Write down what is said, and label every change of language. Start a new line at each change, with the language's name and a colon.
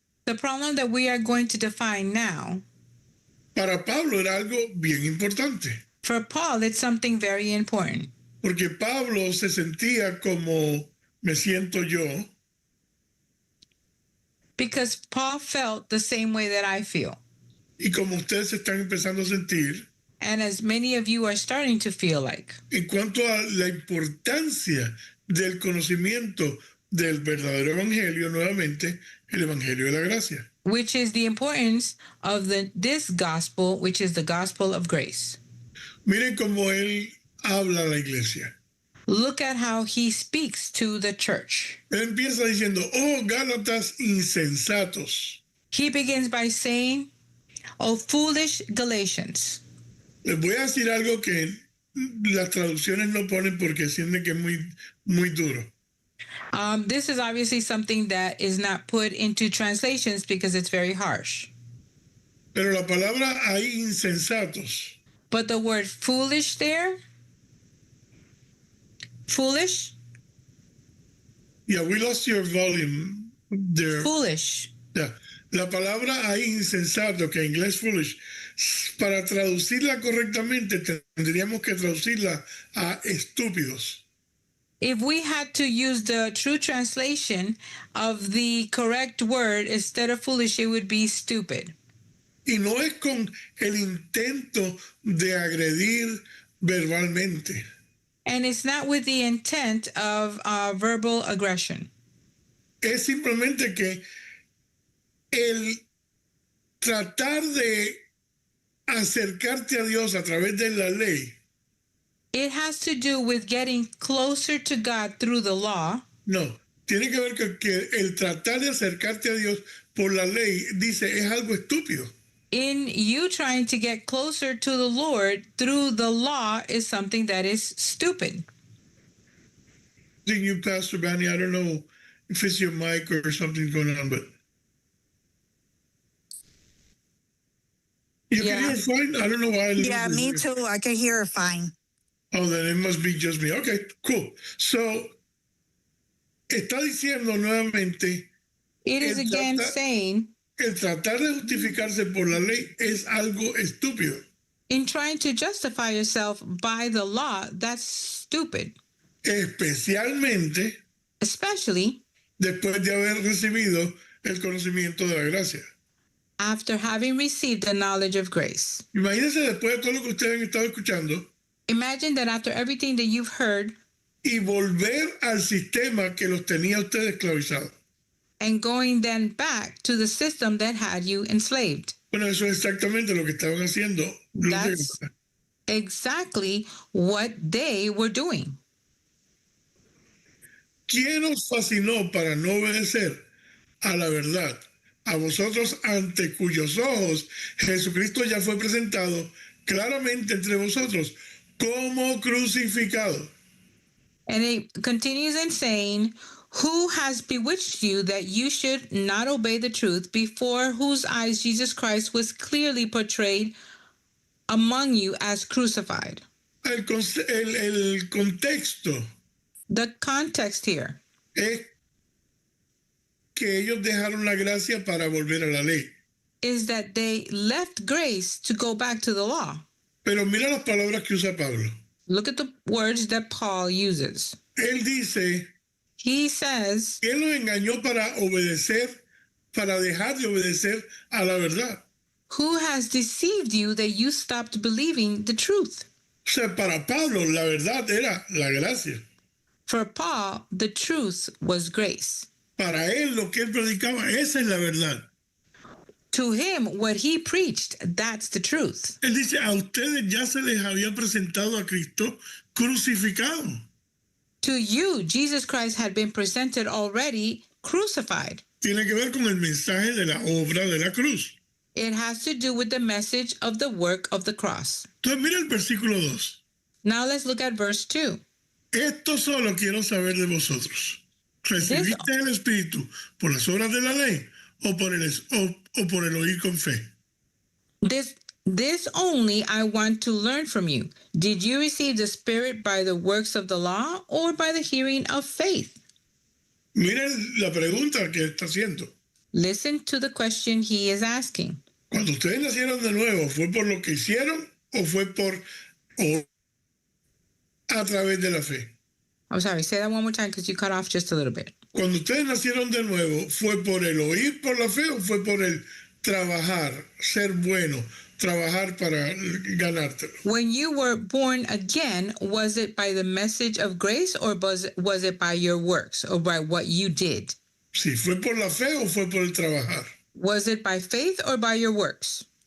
English: The problem that we are going to define now,
Spanish: para Pablo era algo bien importante,
English: for Paul, it's something very important.
Spanish: porque Pablo se sentía como me siento yo,
English: Because Paul felt the same way that I feel.
Spanish: y como ustedes se están empezando a sentir,
English: And as many of you are starting to feel like,
Spanish: en cuanto a la importancia del conocimiento del verdadero evangelio, nuevamente, el evangelio de la gracia.
English: which is the importance of this gospel, which is the gospel of grace.
Spanish: Miren cómo él habla a la iglesia.
English: Look at how he speaks to the church.
Spanish: Él empieza diciendo, oh Gálatas insensatos.
English: He begins by saying, "O foolish Galatians."
Spanish: Les voy a decir algo que las traducciones no ponen porque sienten que es muy duro.
English: This is obviously something that is not put into translations because it's very harsh.
Spanish: Pero la palabra ahí insensatos
English: But the word foolish there, foolish, yeah, we lost your volume there. foolish. Yeah.
Spanish: La palabra ahí insensato, que en inglés foolish, para traducirla correctamente tendríamos que traducirla a estúpidos.
English: If we had to use the true translation of the correct word instead of foolish, it would be stupid.
Spanish: Y no es con el intento de agredir verbalmente.
English: And it's not with the intent of verbal aggression.
Spanish: Es simplemente que el tratar de acercarte a Dios a través de la ley,
English: It has to do with getting closer to God through the law.
Spanish: no, tiene que ver con que el tratar de acercarte a Dios por la ley, dice, es algo estúpido.
English: In you trying to get closer to the Lord through the law is something that is stupid. Thank you, Pastor Banny. I don't know if it's your mic or something going on, but you Yeah. can hear fine. I don't know why. Yeah, me too. I can hear it fine. Oh, then it must be just me. Okay, cool.
Spanish: So, está diciendo nuevamente,
English: It is again
Spanish: Exacta-
English: saying,
Spanish: el tratar de justificarse por la ley es algo estúpido.
English: in trying to justify yourself by the law, that's stupid,
Spanish: Especialmente
English: especially
Spanish: después de haber recibido el conocimiento de la gracia.
English: after having received the knowledge of grace.
Spanish: Imagínense después de todo lo que ustedes han estado escuchando
English: Imagine that after everything that you've heard
Spanish: y volver al sistema que los tenía ustedes esclavizados.
English: and going then back to the system that had you enslaved.
Spanish: Bueno, eso es exactamente lo que estaban haciendo los
English: That's
Spanish: demás.
English: exactly what they were doing.
Spanish: ¿Quién os fascinó para no obedecer a la verdad? A vosotros ante cuyos ojos Jesucristo ya fue presentado claramente entre vosotros como crucificado.
English: And it continues in saying, "Who has bewitched you that you should not obey the truth, before whose eyes Jesus Christ was clearly portrayed among you as crucified?"
Spanish: El contexto
English: The context here
Spanish: es que ellos dejaron la gracia para volver a la ley.
English: is that they left grace to go back to the law.
Spanish: Pero mira las palabras que usa Pablo.
English: Look at the words that Paul uses.
Spanish: Él dice
English: He says,
Spanish: que él los engañó para obedecer, para dejar de obedecer a la verdad.
English: "Who has deceived you that you stopped believing the truth?"
Spanish: O sea, para Pablo la verdad era la gracia.
English: For Paul, the truth was grace.
Spanish: Para él lo que él predicaba, esa es la verdad.
English: To him, what he preached, that's the truth.
Spanish: Él dice, a ustedes ya se les había presentado a Cristo crucificado.
English: To you, Jesus Christ had been presented already crucified.
Spanish: Tiene que ver con el mensaje de la obra de la cruz.
English: It has to do with the message of the work of the cross.
Spanish: Entonces mira el versículo 2.
English: Now let's look at verse 2.
Spanish: Esto solo quiero saber de vosotros. ¿Recibiste el Espíritu por las obras de la ley o por el oír con fe?
English: This only I want to learn from you. Did you receive the Spirit by the works of the law or by the hearing of faith?
Spanish: Miren la pregunta que está haciendo.
English: Listen to the question he is asking.
Spanish: Cuando ustedes nacieron de nuevo, ¿fue por lo que hicieron o fue a través de la fe?
English: I'm sorry, say that one more time because you cut off just a little bit.
Spanish: Cuando ustedes nacieron de nuevo, ¿fue por el oír por la fe o fue por el trabajar, ser bueno, trabajar para ganártelo?
English: When you were born again, was it by the message of grace or was it by your works or by what you did?
Spanish: Si fue por la fe o fue por el trabajar.
English: Was it by faith or by your works?